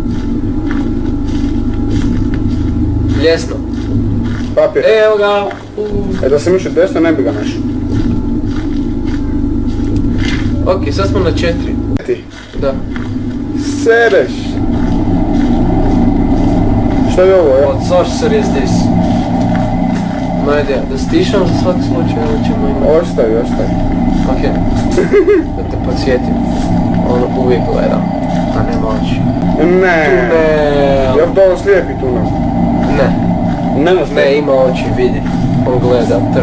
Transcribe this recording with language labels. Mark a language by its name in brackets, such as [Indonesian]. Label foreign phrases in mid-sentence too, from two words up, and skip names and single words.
[Bosnian] Ljesno. Papir. Evo ga! Da sam išao desno, ne bi ga našao. Ok, sad smo na 4. Ti. Da. Sereš. Šta je ovo, ja? [English] Od sorcerer is this. No idea, [Bosnian] da stišam za svaki slučaj, ali ćemo imati. Ostavi. Ok. Da te podsjetim. Ono uvijek gleda, a nema oči. Ne. Tunel. Jel to slijepi tunel? Ne. Nema Ne, slijepog. ima oči, vidi. On gleda, trči,